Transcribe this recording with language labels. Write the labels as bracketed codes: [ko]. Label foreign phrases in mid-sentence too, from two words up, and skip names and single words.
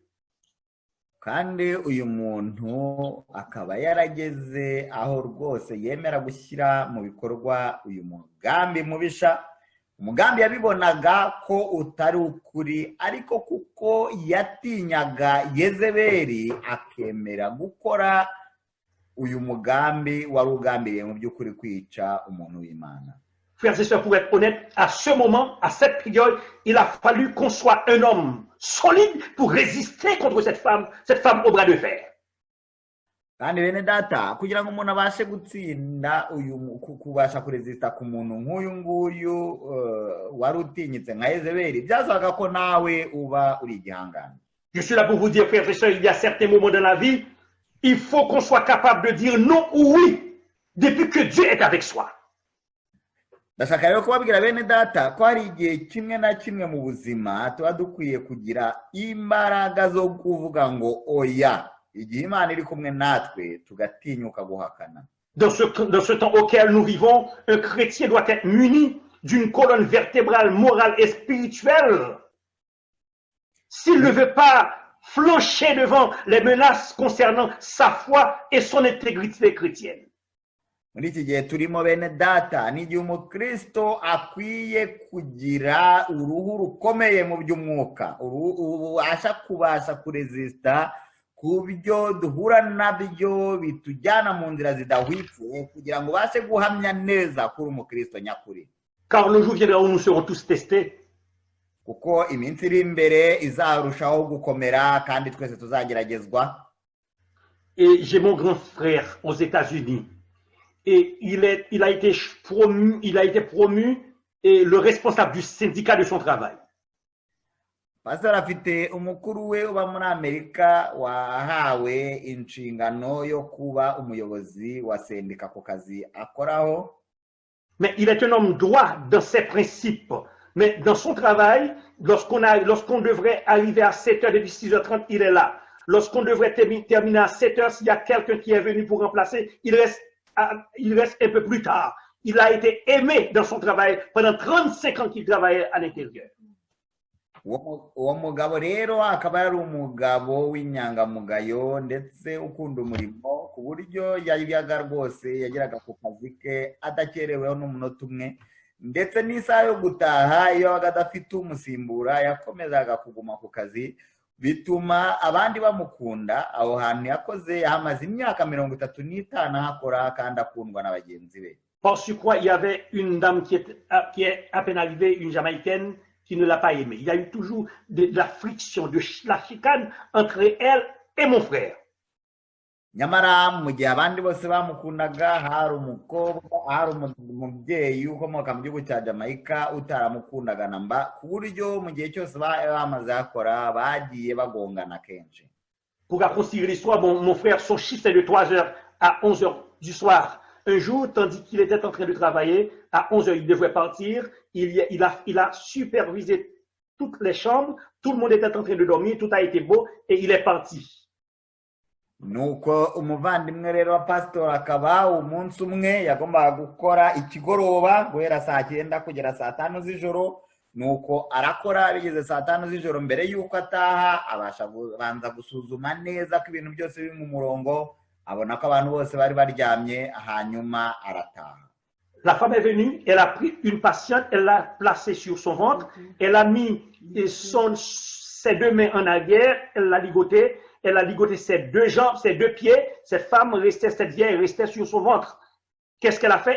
[rw] kandi uyu muntu akaba yarageze aho rwose yemera gushyira mu bikorwa uyu mugambi mubisha. Umugambi yabibonaga ko utari ukuri, ariko kuko yatinyaga Yezebeli akemera gukora uyu mugambi wari ugambiriye mu by'ukuri kwica umuntu w'Imana. [fr] Frères et sœurs, pour être honnête, à ce moment, à cette période, il a fallu qu'on soit un homme solide pour résister contre cette femme au bras de fer. [rw] kandi bene data, kugira ngo umuntu abashe gutsinda kubasha kuresista ku muntu nk'uyu nguyu wari utinyitse nka Yezebeli, byasabaga ko nawe uba uri igihangane. [fr] Je suis là pour vous dire, frères et sœurs, il y a certains moments dans la vie, il faut qu'on soit capable de dire non ou oui, depuis que Dieu est avec soi. [rw] ndashaka rero kubabwira bene data ko hari igihe kimwe na kimwe mu buzima tuba dukwiye kugira imbaraga zo kuvuga ngo oya, igihe Imana iri kumwe natwe tugatinyuka guhakana. [fr] Dans ce temps auquel nous vivons, un chrétien doit être muni d'une colonne vertébrale morale et spirituelle. S'il ne veut pas flancher devant les menaces concernant sa foi et son intégrité chrétienne. [rw] muri iki gihe turimo bene data, ni igihe umukristo akwiye kugira uruhu rukomeye mu by'umwuka, ubasha kubasha kuresista ku byo duhura nabyo bitujyana mu nzira zidahwitse, kugira ngo ubashe guhamya neza kuri umukristo nyakuri. [fr] Car le jour viendra où nous serons tous testés. [rw] kuko iminsi iri imbere izarushaho gukomera kandi twese tuzageragezwa. [fr] Et j'ai mon grand frère aux États-Unis. Et il a été promu et le responsable du syndicat de son travail. [rw] Pastor afite umukuru we uba muri Amerika wahawe inshingano yo kuba umuyobozi wa sendika ku kazi akoraho. [fr] Mais il est un homme droit dans ses principes. Mais dans son travail, lorsqu'on devrait arriver à 7h depuis 6h30, il est là. Lorsqu'on devrait terminer à 7h, s'il y a quelqu'un qui est venu pour remplacer, il reste un peu plus tard. Il a été aimé dans son travail pendant 35 ans qu'il travaillait à l'intérieur. [rw] uwo mugabo rero akaba yari umugabo w'inyangamugayo ndetse ukunda umurimo ku buryo yajyaga rwose yageraga ku kazi ke adakereweho n'umunota umwe ndetse n'isaha yo gutaha iyo yabaga adafite umusimbura yakomezaga kuguma ku kazi bituma abandi bamukunda. Aho hantu yakoze yahamaze imyaka 35 ahakora kandi akundwa na bagenzi be. [fr] Par surcroît, il y avait une dame qui est à peine arrivée, une Jamaïcaine, qui ne l'a pas aimé. Il y a eu toujours de la friction, de la chicane entre elle et mon frère. [rw] Nyamara mu gihe abandi bose bamukundaga hari umubyeyi ukomoka mu gihugu cya Jamaica utaramukundaga namba ku buryo mu gihe cyose bamaze akora bagiye bagongana kenshi. [fr] Pour raccourcir l'histoire, mon frère, son chiffre c'est de 3h à 11h du soir. Un jour, tandis qu'il était en train de travailler, à 11h, il devait partir. Il a supervisé toutes les chambres. Tout le monde était en train de dormir. Tout a été beau et il est parti. [rw] Nuko umuvandimwe rero wa pastor akaba umunsi umwe yagombaga gukora ikigoroba guhera saa 9 kugera saa 5 z'ijoro. Nuko arakora bigeze saa 5 z'ijoro mbere yuko ataha abasha kubanza gusuzuma neza ko ibintu byose biri mu murongo. Abona ko abantu bose bari baryamye hanyuma arataha. [fr] La femme est venue, elle a pris une patiente, elle l'a placée sur son ventre, elle a mis ses deux mains en arrière, elle a ligoté ses deux jambes, ses deux pieds. Cette vieille restait sur son ventre. Qu'est-ce qu'elle a fait?